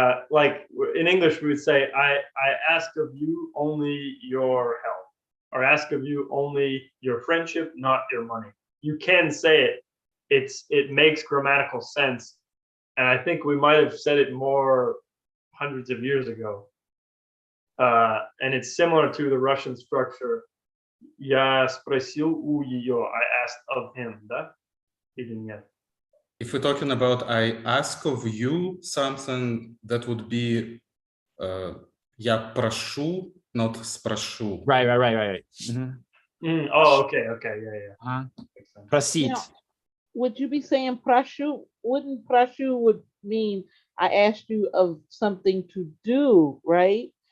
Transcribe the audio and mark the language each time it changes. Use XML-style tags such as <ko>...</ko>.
<en>Like in English, we would say, I ask of you only your help, or ask of you only your friendship, not your money. You can say it. It makes grammatical sense. And I think we might have said it more hundreds of years ago. And it's similar to the Russian structure.</en> <ru>Я спросил у ее,</ru> <en>I asked of him,</en> <ru>да? Или нет?</ru> <en>If we're talking about I ask of you something, that would be</en> <ru>я прошу,</ru> <en>not спрошу. Right. Oh, okay, yeah.</en> <ru>Просить.</ru> <en>Now, would you be saying prashu? Wouldn't prashu would mean I asked you of something to do, right?</en>